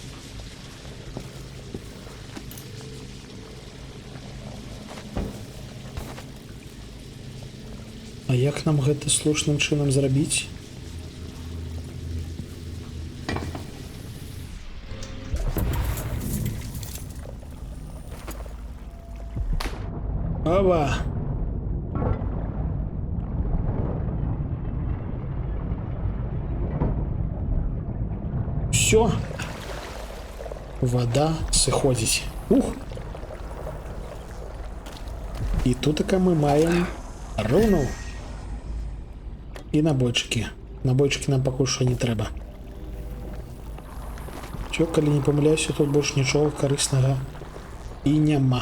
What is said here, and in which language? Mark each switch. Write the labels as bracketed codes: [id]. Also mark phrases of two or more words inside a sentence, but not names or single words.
[be] А як нам гэта слушным чынам зрабіць? Оба! Все. Вода сыходзіць. Ух! І тут мы маем руну. І набойчыкі. Набойчыкі нам пакуль што не трэба. Чё, калі не памыляюся, тут больш нічога карыснага і няма.